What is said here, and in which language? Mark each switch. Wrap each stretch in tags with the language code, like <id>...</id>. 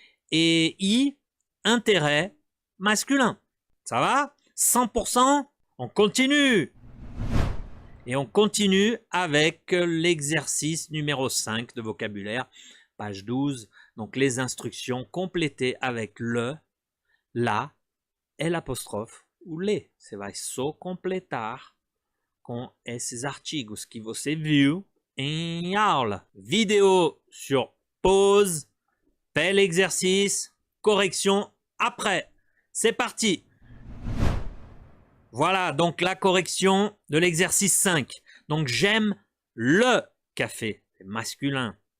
<fr>Et I, intérêt, masculin. Ça va? 100%? On continue. Et on continue avec l'exercice numéro 5 de vocabulaire, page 12. Donc les instructions complétées avec le la, l'apóstrofe, o le.</fr> <pt>Você vai só completar com esses artigos que você viu em aula.</pt> <fr>Vidéo sur pause, fais l'exercice, correction après. C'est parti. Voilà, donc la correction de l'exercice 5. Donc j'aime le café, c'est masculin.</fr>